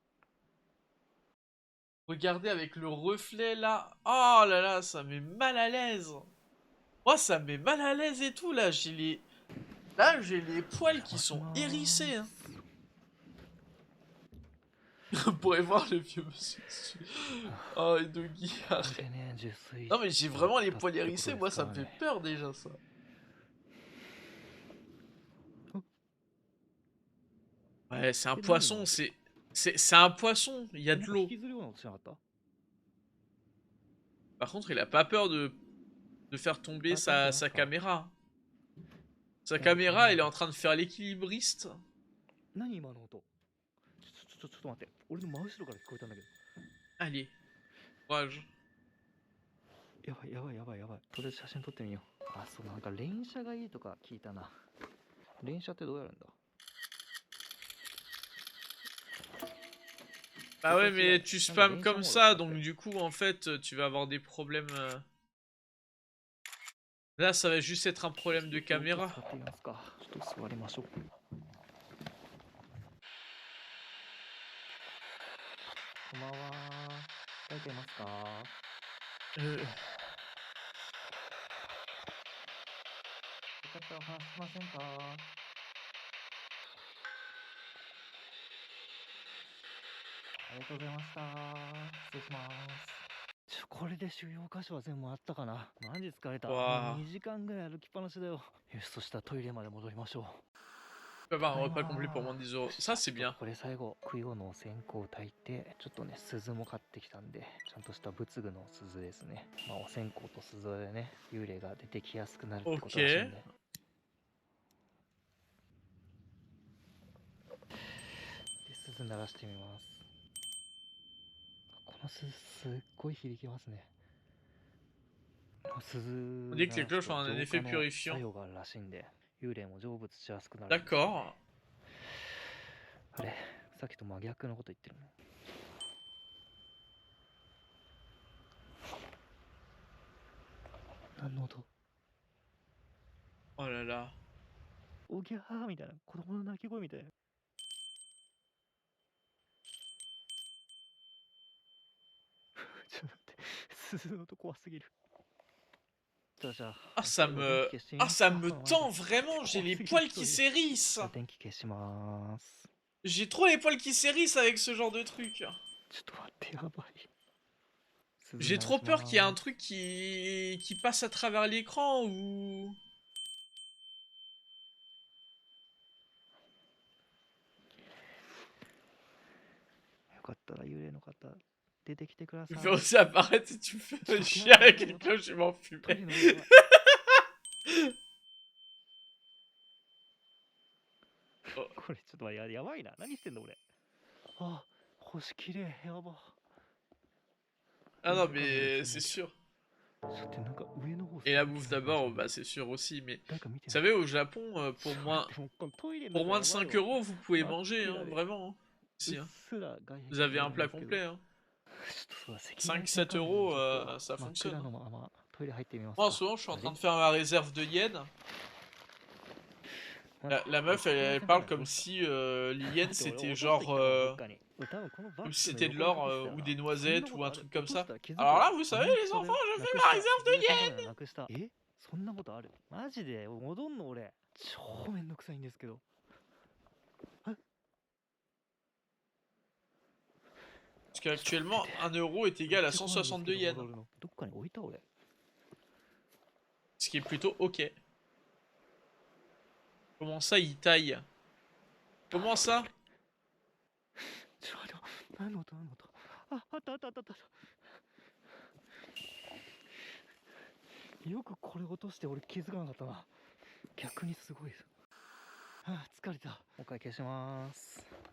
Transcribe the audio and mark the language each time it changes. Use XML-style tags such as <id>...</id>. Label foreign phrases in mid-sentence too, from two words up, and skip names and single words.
<fr>Regardez avec le reflet là. Oh là là, ça met mal à l'aise. Moi, ça me met mal à l'aise et tout, là. J'ai les poils qui sont hérissés. Hein. On pourrait voir le vieux monsieur dessus. Oh, et Doggy,</fr> <ja>こ</ja> <fr>arrête.</fr> <ja>れでね、受水</ja> <fr>Non, mais j'ai vraiment les</fr> <ja>したって</ja> <fr>poils</fr> <ja>ことで</ja> <fr>hérissés,</fr> <ja>す</ja> <fr>moi</fr> <ja>か</ja> <fr>ça</fr> <ja>ら</ja> <fr>me fait</fr> <ja>ね。</ja> <fr>peur déjà ça. Ouais, c'est un</fr> <ja>え、何今</ja> <fr>poisson,</fr> <ja>の？</ja> <fr>c'est un poisson, il y a</fr> <ja>え、な</ja> <fr>de</fr> <ja>んか</ja> <fr>l'eau.</fr> <ja>引きずるような音しなかった？</ja> <fr>Par contre, il a pas peur de faire tomber</fr> <ja>あ、食べてま</ja> <fr>sa</fr> <ja>すか？</ja> <fr>caméra. Sa</fr> <ja>いや、カメ</ja> <fr>caméra,</fr> <ja>ラ</ja> <fr>il est</fr> <ja>が。</ja> <fr>en train de faire l'équilibriste.</fr> <ja>何今の音？ちょっと待って。俺の真後ろから聞こえたんだけど。</ja> <fr>Allez, courage.</fr> <ja>やばいやばいやばいやばい。とりあえず写真撮ってみよう。あ、そう、なんか連射がいいとか聞いたな。連射ってどうやるんだ？</ja> <fr>Bah ouais, mais tu spams Range comme mode, ça, en donc fait. du coup, en fait, tu vas avoir des problèmes. Là, ça va juste être un problème de</fr> <ja>ちょっと</ja> <fr>caméra.</fr> <ja>使ってみますか。ちょっと座りましょう。こんばんは。書いてますか？ Euh, よかったらお話ししませんか？ありがとうございました。失礼します。これで主要箇所は全部回ったかな。マジ疲れた。もう</ja> <fr>Waouh.</fr> <ja>2時間ぐらい歩きっぱなしだよ。よし、そしたらトイレまで戻りましょう。</ja> <fr>Tu peux avoir un repas complet pour moins de 10 euros. Ça, c'est bien.</fr> <ja>これ最後、供養のお線香を焚いて、ちょっとね、鈴も買ってきたんで、ちゃんとした仏具の鈴ですね。まあ、お線香と鈴でね、幽霊が出てきやすくなるってことらしいんで。で、鈴鳴らしてみます。この鈴、すっごい響きますね。鈴</ja> <fr>On dit que les cloches ont un effet purifiant.</fr> <ja>作用があるらしいんで、幽霊も成仏しやすくなるんですよね。</ja> <fr>D'accord.</fr> <ja>あれ、さっきと真逆のこと言ってるの。何の音？</ja> <fr>Oh là là.</fr> <ja>おぎゃーみたいな、子供の泣き声みたいな。ちょっと待って、鈴の音怖すぎる。じゃあ、</ja> <fr>Ah, ça me... Ah, ça me tend vraiment, j'ai les poils qui s'hérissent.</fr> <ja>電気消します。</ja> <fr>J'ai trop les poils qui s'hérissent avec ce genre de truc.</fr> <ja>ちょっと待って、やばい。</ja> <fr>J'ai trop peur qu'il y ait un truc qui passe à travers l'écran ou...</fr> <ja>よかったら幽霊の方、出てきてくださ</ja> <fr>Tu</fr> <ja>い。</ja> <fr>fais aussi apparaître et tu me fais un chien avec une cloche, je vais m'enfumer.</fr> <ja>トイレの上がこれちょっと待って、やばいな。何してんの俺。あ、星きれい、やば。</ja> <fr>Ah non, mais c'est sûr.</fr> <ja>ちょっとなんか上の方</ja> <fr>Et la bouffe d'abord, bah c'est sûr aussi, mais...</fr> <ja>誰か見て</ja> <fr>Vous</fr> <ja>ない？</ja> <fr>savez, au Japon, pour moins,</fr> <ja>でもこのトイレの</ja> <fr>pour</fr> <ja>中</ja> <fr>moins de</fr> <ja>やばい</ja> <fr>5</fr> <ja>わ。</ja> <fr>euros, vous pouvez Ah, manger, hein, allez. vraiment. Hein.</fr> <ja>う</ja> <fr>Si,</fr> <ja>っ</ja> <fr>hein.</fr> <ja>すら外壁</ja> <fr>Vous avez</fr> <ja>が</ja> <fr>un</fr> <ja>見える</ja> <fr>plat</fr> <ja>けど、</ja> <fr>complet. Hein.</fr> <ja>ちょっとそうだ、赤</ja> <fr>5,</fr> <ja>外線</ja> <fr>7</fr> <ja>カメラで</ja> <fr>euros,</fr> <ja>ちょっと</ja> <fr>ça</fr> <ja>真っ</ja> <fr>fonctionne.</fr> <ja>暗</ja> <fr>Hein.</fr> <ja>のままトイレ入ってみます</ja> <fr>Moi, en</fr> <ja>か。</ja> <fr>ce moment, je suis en train Allez. de faire ma réserve de yens. La meuf, elle parle comme si les yens c'était genre. Comme si c'était de l'or ou des noisettes ou un truc comme ça. Alors là, vous savez, les enfants, je fais ma réserve de yens!</fr> <ja>え、そんなことある？マジで戻んの俺。超めんどくさいんですけど。</ja> <fr>Parce qu'actuellement, 1 euro est égal à 162 yens.</fr> <ja>どっかに置いた俺。</ja> <fr>Ce qui est plutôt ok. Comment ça, il taille? Comment ça?</fr> <ja>ちょっと待って、何の音？あ、あったあったあったあった。よくこれ落として俺気づかなかったな。逆にすごいです。はあ、疲れた。もう一回消します。</ja>